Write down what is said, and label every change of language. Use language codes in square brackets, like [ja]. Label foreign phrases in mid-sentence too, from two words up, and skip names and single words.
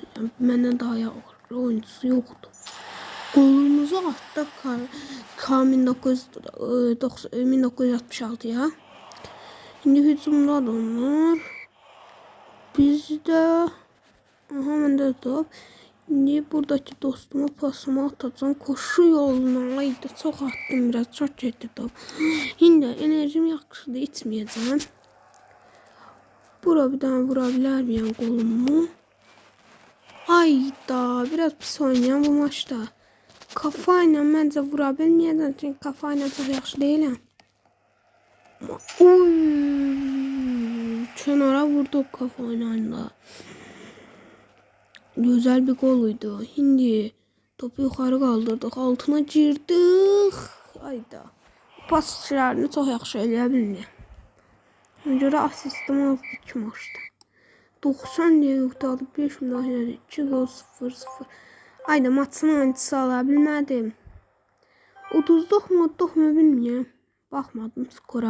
[az] Yəni məndən daha yaxşı oyuncusu yoxdur. Golumuzu atdıq K 1966'ya. [tr] Şimdi hücumdadır onlar. [az] Bizdə məndə top. [tr] Şimdi buradaki dostuma pasımı atacağım. Koşu yoluna aydı. Çok attım biraz. Çok getdi top. [az] Şimdi enerjim yaxşıdır. İçməyəcəm. Bura bir tane vura bilər miyim qolumu? Ayda. Biraz pis oynayam bu maçta. Kafa ilə məncə vura bilməyəcəm. Çünki kafa ilə çox yaxşı deyiləm. Kənara vurduk kafa ilə. [tr] Güzel bir goluydu. Şimdi topu yukarı kaldırdık. Altına girdik. Ayda. Pas işlerini çok yaxşı eləyə bildi. [az] Ona görə asistim azdı 2 maçda. 90 dəqiqə 5 müdaxilədə 2 gol 0-0. Ayda maçın oyuncusu ala bilmədim. 30'luq moddluq mu bilmirəm. Baxmadım skora.